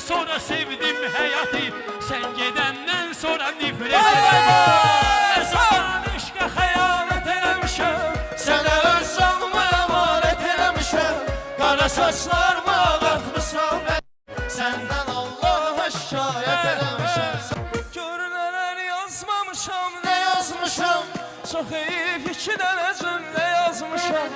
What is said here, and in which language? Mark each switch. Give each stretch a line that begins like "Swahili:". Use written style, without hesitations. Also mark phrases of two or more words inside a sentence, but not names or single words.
Turkish: da sevdim hayatı, sen gidenden sonra nifret ederim.
Azerbaijani: Zaman aşka hayalet eləmişəm, Sənə öz canımı əmanət eləmişəm. Qara saçlarımı ağartmışam mən, səndən Allaha şikayət eləmişəm. Gör nələr yazmamışam, Nə yazmışam? çox heyif iki dənə cümlə yazmışam.